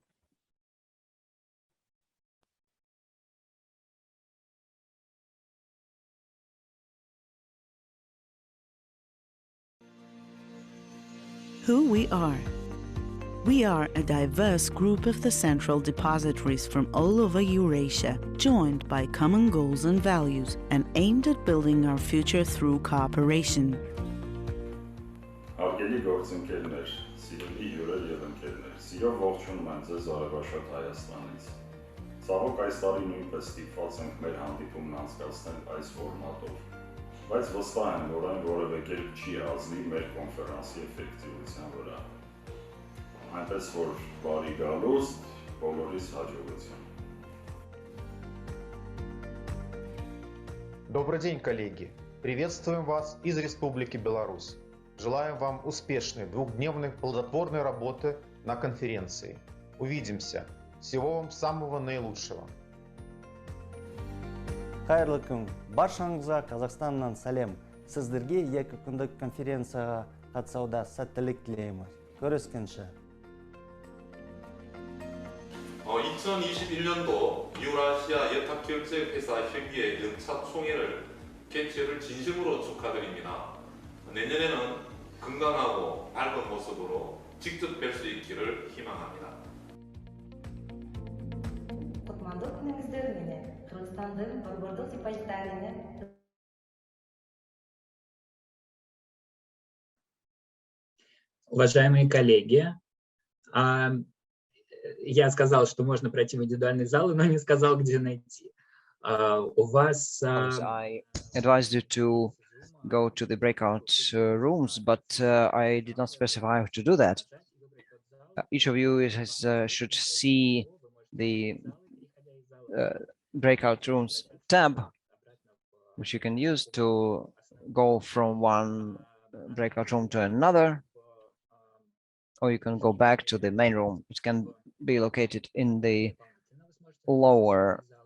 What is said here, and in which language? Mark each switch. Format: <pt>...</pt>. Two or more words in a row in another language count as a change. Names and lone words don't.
<en>Who we are. We are a diverse group of the central depositories from all over Eurasia, joined by common goals and values, and aimed at building our future through cooperation.</en> <hy>Հարգելի գործընկերներ, սիրելի հյուրեր եւ ընկերներ, սիրով ողջունում եմ ձեզ Արևաշատ Հայաստանից։ Ցավոք այս տարի նույնպես ստիպված ենք մեր հանդիպումն անցկացնել այս ֆորմատով, բայց վստահ եմ, որ այն որևէ կերպ չի ազնի մեր կոնֆերանսի էֆեկտիվության վրա։ Այնպես որ բարի գալուստ, բոլորիս հաջողություն։</hy> <ru>Добрый день, коллеги! Приветствуем вас из Республики Беларусь. Желаем вам успешной двухдневной плодотворной работы на конференции. Увидимся. Всего вам самого наилучшего.</ru> <kk>Қайырлы күн. Баршаңызға Қазақстаннан сәлем. Сіздерге 2 күндік конференцияға қатысуда сәттілік тілейміз. Көріскенше.</kk> <ko>2021년도 유라시아 예탁결제회사 협의회 연차 총회를 개최를 진심으로 축하드립니다. 내년에는 건강하고 밝은 모습으로 직접 뵐 수 있기를 희망합니다.</ko> <ru>Уважаемые коллеги, я сказал, что можно пройти в индивидуальный зал, но не сказал, где найти. У вас...</ru> <en>I advised you to go to the breakout rooms, but I did not specify how to do that. Each of you should see the breakout rooms tab, which you can use to go from one breakout room to another, or you can go back to the main room, which can be located in the lower</en>